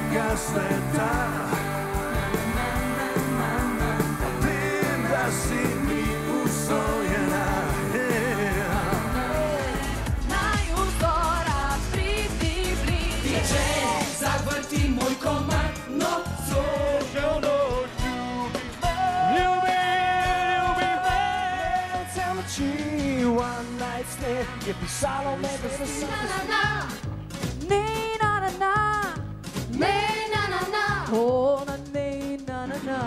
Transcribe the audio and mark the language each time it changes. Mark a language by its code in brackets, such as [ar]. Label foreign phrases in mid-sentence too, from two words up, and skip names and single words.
[hr] sveta. Vem da si mi usvojena. Najuzora pridi bliže. DJ, zavrti moj komad nocu. [en] One night stand [hr] je pisalo me da se Na-na-na, Ne na na na, ne na-na-na, oh na ne na na na.